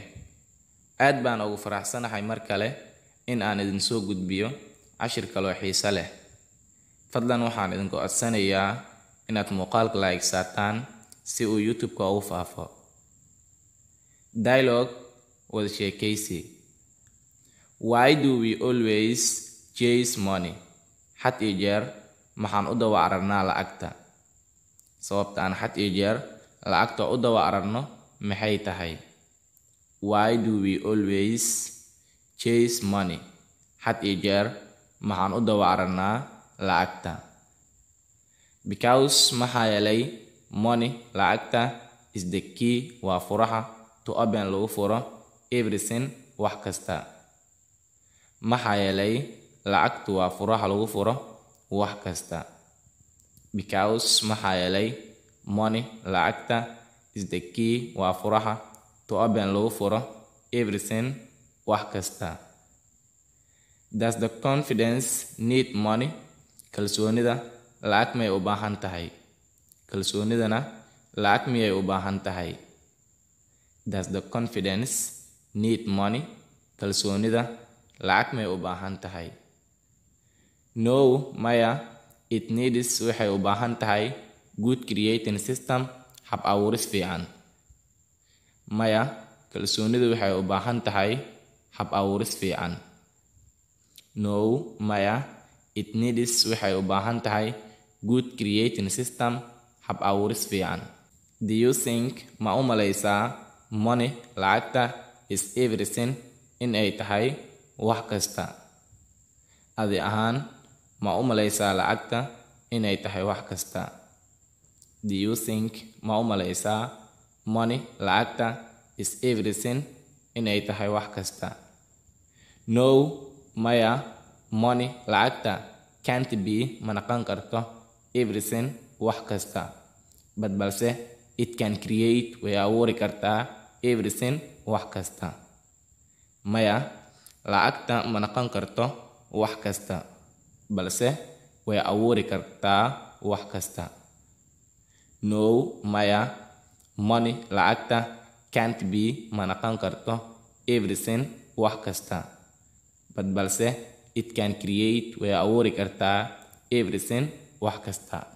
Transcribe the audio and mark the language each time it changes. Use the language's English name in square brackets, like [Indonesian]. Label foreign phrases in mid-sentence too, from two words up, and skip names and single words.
[Somali] Aad baan ugu faraxsanahay mar kale in aan idin soo gudbiyo cashir kale oo xiiso leh. Fadlan waxaan idinku codsanayaa inaad muuqaalka like saataan si uu YouTube-ka ugu faafo. Dialogue wada sheekaysi. [English] Why do we always chase money? [Somali] Had iyo jeer maxaan u dawa ararnaa lacagta? Sababta aan had iyo jeer lacagta u dawa ararno maxay tahay? [English] Why do we always chase money? [Somali] Had iyo jeer maxaan u dawa ararnaa lacagta? Because maxaa yeelay money lacagta [English] is the key [Somali] waa furaha [English] to open [Somali] lagu furo everything wax kasta. Maxaa yeelay lacagtu waa furaha lagu furo wax kasta. Because maxaa yeelay money lacagta [English] is the key [Somali] waa furaha [English] to open [Somali] lagu furo everything wax kasta. [English] Does the confidence need money? [Somali] Kalsoonida lacag may u baahan tahay. Kalsoonidana lacag miyay u baahan tahay. [English] Does the confidence need money? [Somali] Kalsoonida lacag may u baahan tahay. No, maya, [English] it needs [Somali] waxay u baahan tahay [English] good creating system [Somali] hab abuuris fiican. Maya, kalsoonidu waxay u baahan tahay hab abuuris fiican. No, maya, [English] it needs [Somali] waxay u baahan tahay [English] good creating system [Somali] hab abuuris fiican. [English] Do you think [Somali] ma u malaysaa money lacagta [English] is everything [Somali] in ay tahay wax kasta? Adi ahaan ma u malaysaa lacagta inay tahay wax kasta? [English] Do you think [Somali] ma u malaysaa money lacagta [English] is everything [Somali] inay tahay wax kasta? No, maya, money lacagta [English] can't be [Somali] ma noqon karto everything wax kasta. Balse [English] it can create [Somali] way abuuri kartaa everything wax kasta. Maya, lacagta ma noqon karto wax kasta, balse way abuuri kartaa wax kasta. No, maya, money lacagta [English] can't be [Somali] ma noqon karto everything wax kasta. Balse [English] it can create [Somali] way abuuri kartaa everything wax kasta.